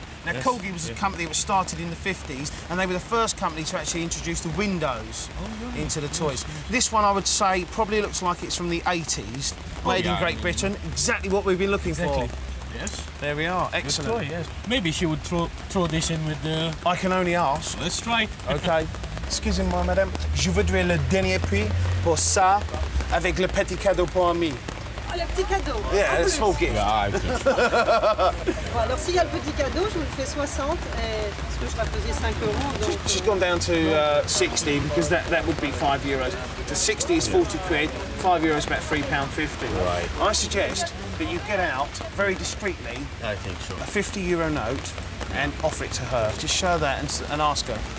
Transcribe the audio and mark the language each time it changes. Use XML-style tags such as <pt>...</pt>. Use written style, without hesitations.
<en>Now, Corgi was a company that was started in the 50s, and they were the first company to actually introduce the windows into the toys. This one, I would say, probably looks like it's from the 80s, made in Great Britain. Exactly what we've been looking for. Yes. There we are. Excellent. Toy, yes. Maybe she would throw this in with the... I can only ask. Let's try it. OK.</en> <fr>Excusez-moi, madame. Je voudrais le dernier prix pour ça, avec le petit cadeau pour ami. Ah, le petit cadeau.</fr> <en>Yeah, a small gift.</en> <fr>Bon, alors s'il y a le petit cadeau, je vous le fais 60, parce que je la faisais 5 euros. Donc,</fr> <en>She's gone down to 60 because that would be €5. So 60 is 40 quid, €5 about £3.50. Right. I suggest that you get out very discreetly I think so. a €50 note and offer it to her. Just show that and ask her.</en>